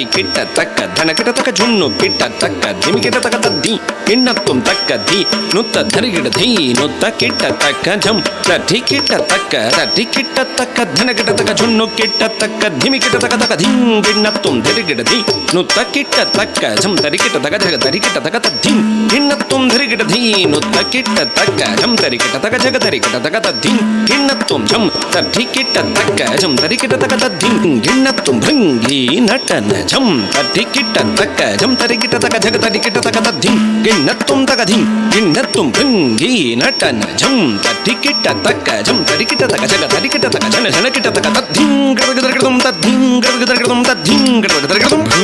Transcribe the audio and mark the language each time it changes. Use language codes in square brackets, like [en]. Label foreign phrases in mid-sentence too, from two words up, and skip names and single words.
[sa] ಕಿಟ್ಟ ತಕ್ಕ ಧನ ಕಿಟ ತಕ್ಕ ಜುಣ್ಣು ಕಿಟ್ಟ ತಕ್ಕ ಧಿಮಿ ಕಿಟ ತಕ್ಕ ತದ್ದಿ ಕಿಣ್ಣತ್ತುಂ ತಕ್ಕ ಧಿ ನುತ್ತ ಧರಿಗಿಡ ಧೀ ನುತ್ತ ಕಿಟ್ಟ ತಕ್ಕ ಜಂ ತಟ್ಟಿ ಕಿಟ್ಟ ತಕ್ಕ ತಟ್ಟಿ ಕಿಟ್ಟ ತಕ್ಕ ಧನ ಕಿಟ ತಕ್ಕ ಜುಣ್ಣು ಕಿಟ್ಟ ತಕ್ಕ ಧಿಮಿ ಕಿಟ ತಕ್ಕ ತಕ್ಕ ಧಿಂ ಕಿಣ್ಣತ್ತುಂ ಧರಿಗಿಡ ಧಿ ನುತ್ತ ಕಿಟ್ಟ ತಕ್ಕ ಜಂ ತರಿ ಕಿಟ್ಟ ತಕ್ಕ ಜಗ ತರಿ ಕಿಟ್ಟ ತಕ್ಕ ತದ್ದಿ ಕಿಣ್ಣತ್ತುಂ ಧರಿಗಿಡ ಧೀ ನುತ್ತ ಕಿಟ್ಟ ತಕ್ಕ ಜಂ ತರಿ ಕಿಟ್ಟ ತಕ್ಕ ಜಗ ತರಿ ಕಿಟ್ಟ ತಕ್ಕ ತದ್ದಿ ಕಿಣ್ಣತ್ತುಂ ಜಂ ತಟ್ಟಿ ಕಿಟ್ಟ ತಕ್ಕ ಜಂ ತರಿ ಕಿಟ್ಟ ತಕ್ಕ ತದ್ದಿ ಕಿಣ್ಣತ್ತುಂ ಭೃಂಗಿ ನಟನ ಜಂ ತಟ್ಟಿ ಕಿಟ್ಟ ತಕ್ಕ ಜಂ ತರಿ ಕಿಟ್ಟ ತಕ್ಕ ಜಗ ತರಿ ಕಿಟ್ಟ ತಕ್ಕ ತದ್ದಿ ಕಿಣ್ಣತ್ತುಂ ತಕ್ಕ ಧಿ ಕಿಣ್ಣತ್ತುಂ ಭೃಂಗಿ ನಟನ ಜಂ ತಟ್ಟಿ ಕಿಟ್ಟ ತಕ್ಕ ಜಂ ತರಿ ಕಿಟ್ಟ ತಕ್ಕ ಜಗ ತರಿ ಕಿಟ್ಟ ತಕ್ಕ ಜನ ಜನ ಕಿಟ್ಟ ತಕ್ಕ ತದ್ದಿ ಗಡಗಡಗಡಂ ತದ್ದಿ ಗಡಗಡಗಡಂ ತದ್ದಿ ಗಡಗಡಗಡಂ